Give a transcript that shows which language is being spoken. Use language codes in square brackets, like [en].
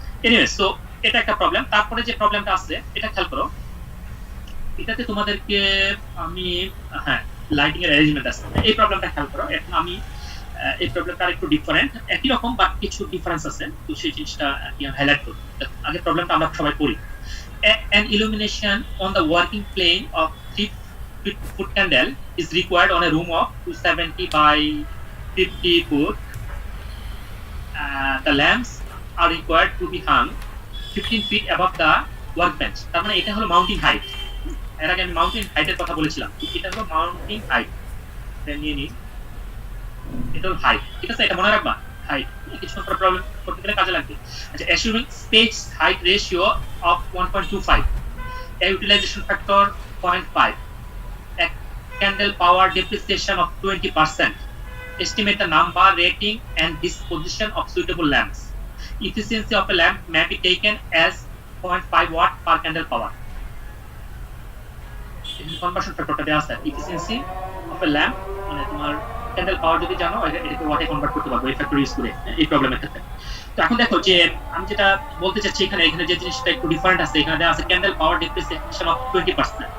[bn] Anyways, so এটা একটা problem. তারপরে যে প্রবলেমটা আছে এটা খেয়াল করো, এটাতে তোমাদেরকে আমি, হ্যাঁ, লাইটিং এর অ্যারেঞ্জমেন্ট আছে, এই প্রবলেমটা খেয়াল করো। এখন আমি এই প্রবলেমটা একটু ডিফারেন্ট, একই রকম বাট কিছু ডিফারেন্স আছে, তো সেই জিনিসটা আমি হাইলাইট করব। আগে প্রবলেমটা আমরা সবাই করি। [en] An illumination on the working plane of 3-foot candle is required on a room of 270 by 50 foot. The lamps are required to be hung 15 feet above the workbench. [bn] তার মানে এটা হলো মাউন্টিং হাইট। এর আগে আমি মাউন্টিং হাইটের কথা বলেছিলাম, এটা হলো মাউন্টিং হাইট। নিয়ে নিই, এটা হলো হাইট, ঠিক আছে, এটা মনে রাখবা, হাইট। কিছু প্রবলেম করতে গেলে কাজে লাগবে। আচ্ছা, [en] assuming stage height ratio of 1.25, a utilization factor 0.5, a candle power depreciation of 20%, estimate the number, rating and disposition of suitable lamps. Efficiency of a lamp may be taken as 0.5 watt per candle power. [bn] Conversion ফ্যাক্টরটা দেওয়া আছে, efficiency of A lamp, মানে তোমার candle পাওয়ার যদি জানো এটাকে ওয়াটে convert করতে পারবো এই ফ্যাক্টর ইউজ করে এই প্রবলেমের ক্ষেত্রে। তো এখন দেখো যে আমি যেটা বলতে চাচ্ছি, এখানে যে জিনিসটা একটু ডিফারেন্ট আছে, এখানে দেওয়া আছে ক্যান্ডেল পাওয়ার ডিপ্রিসিয়েশন অফ 20%।